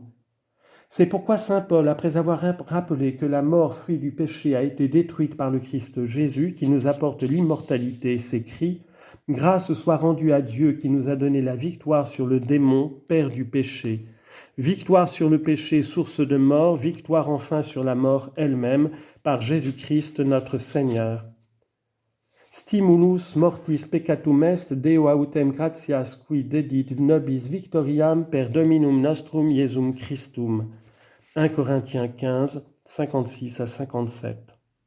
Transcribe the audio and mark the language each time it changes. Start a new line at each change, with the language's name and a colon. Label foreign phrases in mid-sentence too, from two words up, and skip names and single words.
French: C'est pourquoi saint Paul, après avoir rappelé que la mort, fruit du péché, a été détruite par le Christ Jésus, qui nous apporte l'immortalité, s'écrie « Grâce soit rendue à Dieu qui nous a donné la victoire sur le démon, père du péché. Victoire sur le péché, source de mort, victoire enfin sur la mort elle-même, par Jésus-Christ notre Seigneur.
Latin: Stimulus mortis peccatum est, Deo autem gratias qui dedit nobis victoriam per Dominum nostrum Iesum Christum.
French: 1 Corinthiens 15, 56 à 57.